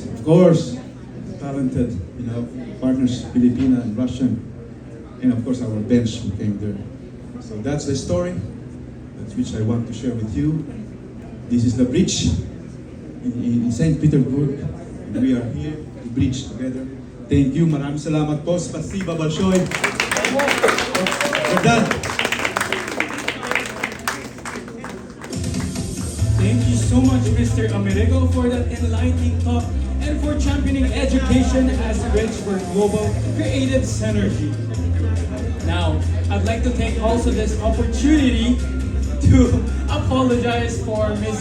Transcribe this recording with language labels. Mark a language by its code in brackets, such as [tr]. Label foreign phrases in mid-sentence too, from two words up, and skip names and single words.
[en] Of course, talented, partners, Filipina and Russian. And of course, our bench who came there. So that's the story, that's which I want to share with you. This is the bridge in St. Petersburg. And we are here to bridge together. Thank you. [tl] Maraming salamat po. [ru] Spasiba большое. [en] We're done. Thank you so much, Mr. Amerigo, for that enlightening talk and for championing education as a bridge for global creative synergy. Now, I'd like to take also this opportunity to apologize for Ms.